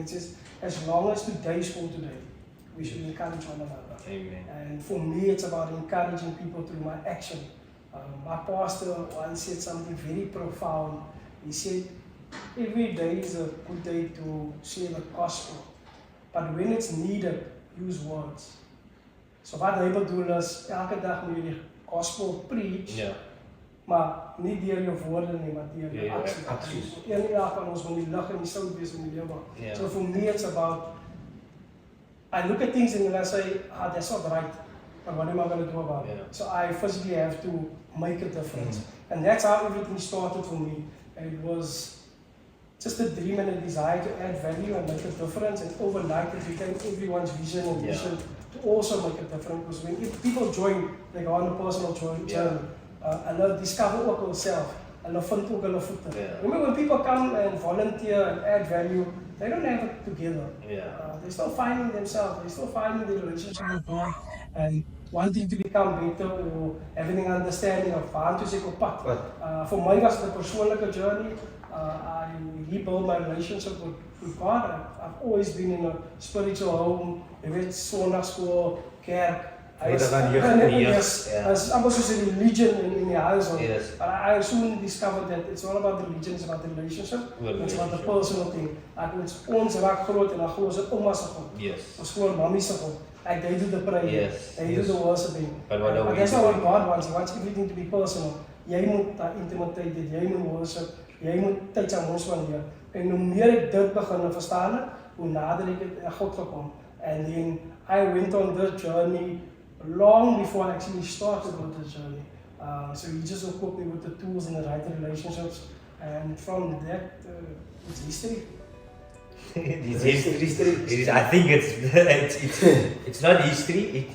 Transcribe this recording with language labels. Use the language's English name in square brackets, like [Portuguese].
[English] It says, as long as today is for today, we should encourage one another. Amen. And for me, it's about encouraging people through my action. My pastor once said something very profound. He said, every day is a good day to share the gospel, but when it's needed, use words. [Afrikaans] So wat hy bedoel is, elke dag moet jy die gospel preach, maar nie deur jou woorde nie, maar deur jou acties. Elke van ons moet die lig en die sout wees in die lewe. [English] So for me, it's about, I look at things and I say, that's not right. but what am I going to do about it? Yeah. So I physically have to make a difference. And that's how everything started for me. It was just a dream and a desire to add value and make a difference, and overnight it became everyone's vision and mission to also make a difference. Because when people join, they go on a personal journey. And they discover ook themselves. And they find [Afrikaans] ook hulle voete. [English] Remember when people come and volunteer and add value, they don't have it together. They're still finding themselves, they're still finding their relationship with God and wanting to become better or having an understanding of [Afrikaans] waar toe ek op pad. [English] For my [Afrikaans] was het 'n persoonlike [English] journey. I rebuilt my relationship with God. I've always been in a spiritual home. [Afrikaans] Jy weet, sonnaarskool, kerk. [English] Yes, it's almost as a religion in the household. But I soon discovered that it's all about the religion, it's about the relationship, it's about the personal thing. [Afrikaans] Ons raak groot en dan glo ons dit ouma se God. Ons glo mami se God. [English] Like they do the prayer, they do the worshiping. But that's not what God wants. He wants everything to be personal. [Afrikaans] Jy moet daai intimiteit hê, jy moet worship, jy moet tyd aan ons spandeer. En hoe meer ek dit begin verstaan, hoe nader ek aan God gekom. [English] And then I went on this journey long before I actually started with the journey. So he just equipped me with the tools and the right relationships, and from that, it's history. It's history. I think it's not history.